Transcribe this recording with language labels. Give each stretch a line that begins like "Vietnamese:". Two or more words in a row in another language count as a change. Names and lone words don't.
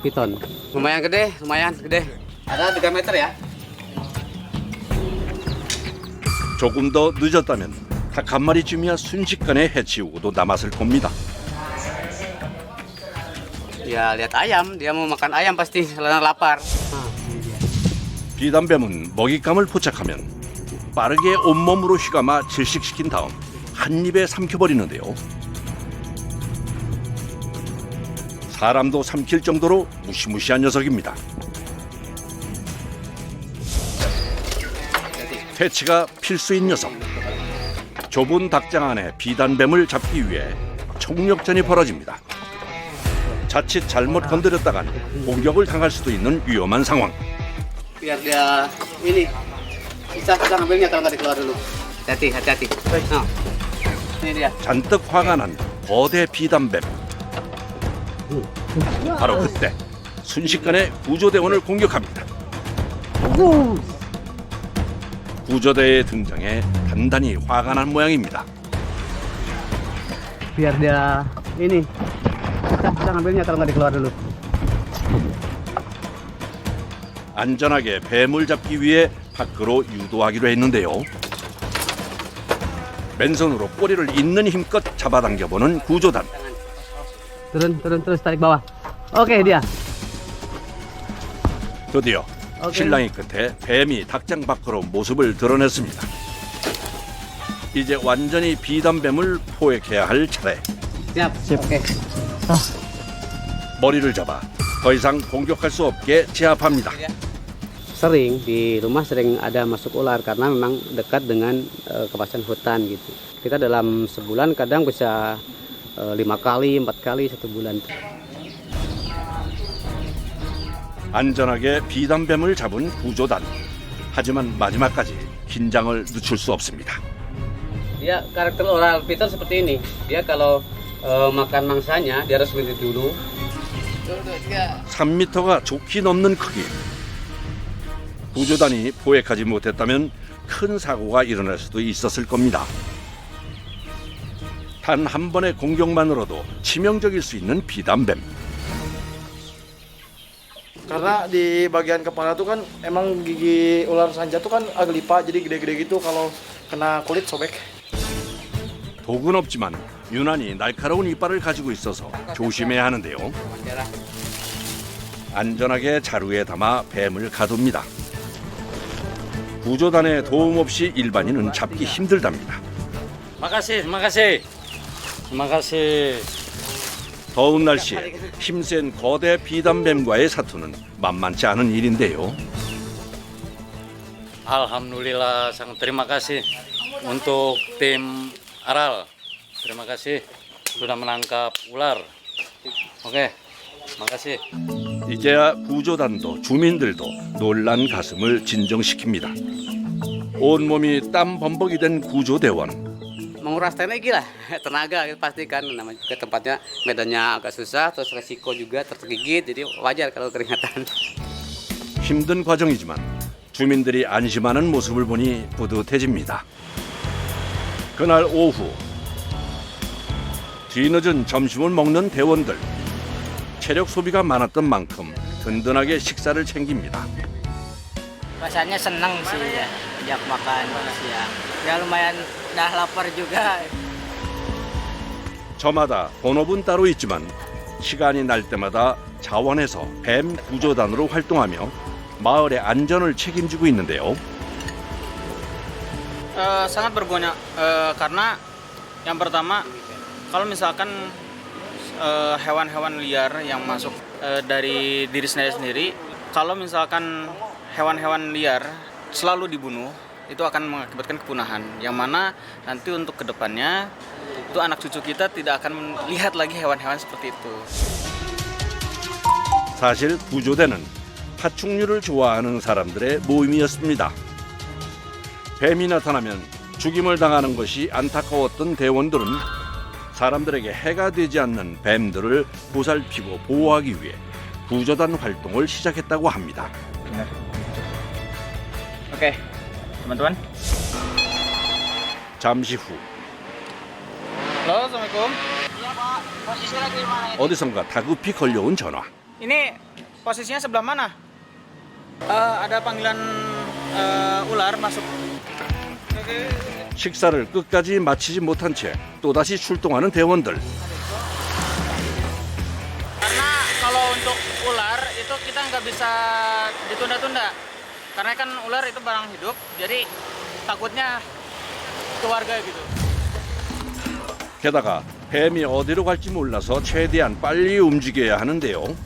Indonesian: Lumayan gede. Ada 3 meter ya.
Korean: 조금 더 늦었다면 닭 한 마리쯤이야 순식간에 해치우고도 남았을 겁니다.
Indonesian: Ya lihat ayam, dia mau makan ayam pasti karena lapar.
Korean: 비단뱀은 먹잇감을 포착하면 빠르게 온몸으로 휘감아 질식시킨 다음 한 입에 삼켜버리는데요. 사람도 삼킬 정도로 무시무시한 녀석입니다. 퇴치가 필수인 녀석. 좁은 닭장 안에 비단뱀을 잡기 위해 총력전이 벌어집니다. 자칫 잘못 건드렸다간 공격을 당할 수도 있는 위험한 상황.
Indonesian: Biar dia ini susah ngambilnya kalau nggak dikeluar dulu. Hati-hati. Nah, ini dia.
Korean: 잔뜩 화가 난 거대 비단뱀. 바로 그때 순식간에 구조대원을 공격합니다. 구조대의 등장에 단단히 화가 난 모양입니다.
Indonesian: Biar dia ini susah ngambilnya kalau nggak dikeluar dulu.
Korean: 안전하게 뱀을 잡기 위해 밖으로 유도하기로 했는데요. 맨손으로 꼬리를 있는 힘껏 잡아당겨보는 구조단.
Indonesian: Turun terus tarik bawah. Oke dia.
Korean: 드디어 실랑이 끝에 뱀이 닭장 밖으로 모습을 드러냈습니다. 이제 완전히 비단뱀을 포획해야 할 차례.
Indonesian: Siap. Oke.
Korean: 머리를 잡아 더 이상 공격할 수 없게 제압합니다.
Indonesian: Sering di rumah sering ada masuk ular karena memang dekat dengan kawasan hutan gitu. Kita dalam sebulan kadang bisa 5 kali, 4 kali 1 bulan.
Korean: 안전하게 비단뱀을 잡은 구조단. 하지만 마지막까지 긴장을 늦출 수 없습니다.
Indonesian: Dia karakter ular piton seperti ini. Dia kalau makan mangsanya dia harus berhenti dulu.
Korean: 3m가 좋게 넘는 크기. 구조단이 포획하지 못했다면 큰 사고가 일어날 수도 있었을 겁니다. 단 한 번의 공격만으로도 치명적일 수 있는 비단뱀.
Indonesian: Karena di bagian kepala tuh kan emang gigi ular sanja tuh kan agak lipat jadi gede-gede gitu, kalau kena kulit sobek.
Korean: 독은 없지만 유난히 날카로운 이빨을 가지고 있어서 조심해야 하는데요. 안전하게 자루에 담아 뱀을 가둡니다. 구조단의 도움 없이 일반인은 잡기 힘들답니다.
Indonesian: Makasih, makasih. Makasih.
Korean: 더운 날씨에 힘센 거대 비단뱀과의 사투는 만만치 않은 일인데요.
Indonesian: Alhamdulillah, sangat terima kasih untuk tim Aral. Terima kasih sudah menangkap ular. Oke, makasih.
Korean: 이제야 구조단도 주민들도 놀란 가슴을 진정시킵니다. 온몸이 땀 범벅이 된 구조대원.
Indonesian: Menguras tenaga lah, tenaga pasti kan, namanya juga tempatnya medannya agak susah, terus resiko juga tergigit, jadi wajar kalau keringatan.
Korean: 힘든 과정이지만 주민들이 안심하는 모습을 보니 뿌듯해집니다. 그날 오후 뒤늦은 점심을 먹는 대원들. 체력 소비가 많았던 만큼 든든하게 식사를 챙깁니다.
Indonesian: Rasanya senang sih ya, ajak makan siang. Ya lumayan dah lapar juga.
Korean: 저마다 본업은 따로 있지만 시간이 날 때마다 자원해서 뱀 구조단으로 활동하며 마을의 안전을 책임지고 있는데요.
Indonesian: Sangat berguna karena yang pertama kalau misalkan hewan-hewan liar yang masuk dari diri sendiri, kalau misalkan hewan-hewan liar selalu dibunuh, itu akan mengakibatkan kepunahan. Yang mana nanti untuk kedepannya itu anak cucu kita tidak akan melihat lagi hewan-hewan seperti itu.
Korean: 사실 구조대는 파충류를 좋아하는 사람들의 모임이었습니다. 뱀이 나타나면 죽임을 당하는 것이 안타까웠던 대원들은 사람들에게 해가 되지 않는 뱀들을 보살피고 보호하기 위해 구조단 활동을 시작했다고 합니다.
Indonesian: Oke, teman-teman.
Korean: 잠시 후
Indonesian: Halo, Assalamualaikum.
Korean: 어디선가 다급히 걸려온 전화.
Indonesian: Ini posisinya sebelah mana? Ada panggilan ular masuk.
Korean: 식사를 끝까지 마치지 못한 채 또다시 출동하는 대원들.
Indonesian: Karena kalau untuk ular itu kita nggak bisa ditunda-tunda. Karena kan ular itu barang hidup, jadi takutnya keluarga gitu.
Korean: 게다가 뱀이 어디로 갈지 몰라서 최대한 빨리 움직여야 하는데요.